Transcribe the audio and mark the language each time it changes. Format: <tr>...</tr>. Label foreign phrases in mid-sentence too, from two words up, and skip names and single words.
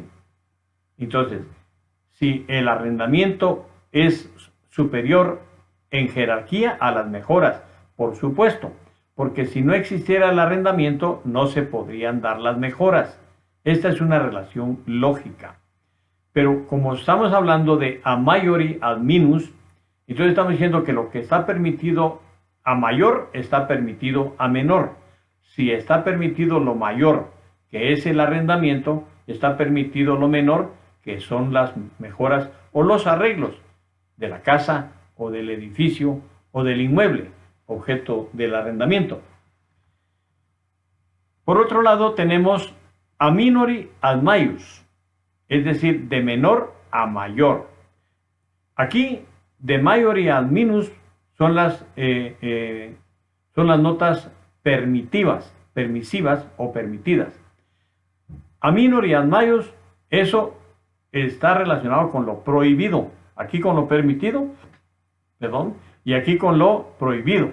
<es>Entonces, si el arrendamiento es superior en jerarquía a las mejoras, por supuesto, porque si no existiera el arrendamiento no se podrían dar las mejoras. Esta es una relación lógica. Pero como estamos hablando de</es> <la>a maiori ad minus,</la> <es>entonces estamos diciendo que lo que está permitido a mayor está permitido a menor. Si está permitido lo mayor, que es el arrendamiento, está permitido lo menor, que son las mejoras o los arreglos de la casa o del edificio o del inmueble, objeto del arrendamiento. Por otro lado tenemos</es> <la>a minori ad maius,</la> <es>es decir, de menor a mayor. Aquí,</es> <la>de maiori ad minus</la> <es>son las notas permisivas o permitidas.</es> <la>A minori ad maius,</la> <es>eso está relacionado con lo prohibido. Aquí con lo permitido, perdón, y aquí con lo prohibido.</es>